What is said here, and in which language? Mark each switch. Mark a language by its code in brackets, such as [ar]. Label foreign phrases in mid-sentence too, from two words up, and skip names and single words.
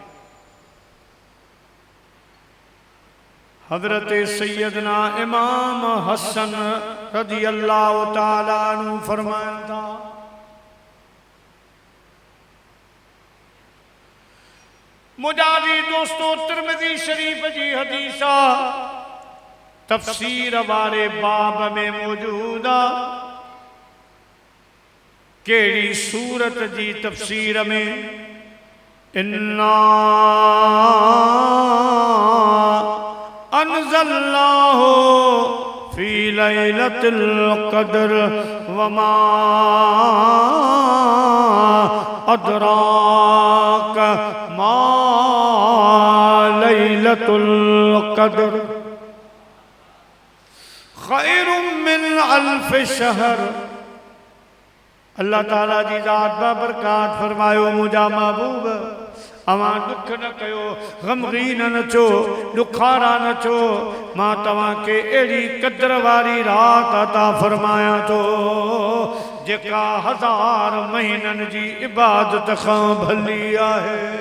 [sd] हज़रत सैयदना इमाम हसन [ar] رضي الله تعالى عنه [sd] फरमाइनि था, मुजादी दोस्तों तिरमिज़ी शरीफ जी हदीस तफसीर वारे बाब में मौजूद आहे। केड़ी सूरत जी तफसीर में इन्ना [ar] أنزلناه في ليلة القدر وما أدراك ما ليلة القدر خير من ألف شهر. [sd] अल्लाह ताला जी ज़ात बरकात फरमायो, मुझा महबूब अवां दुख न कयो, गमगीन न छो, दुखारा न छो, मां तव्हां के अहिड़ी क़द्र वारी रात अता फरमाया थो जेका 1000 महीननि जी इबादत खां भली आहे।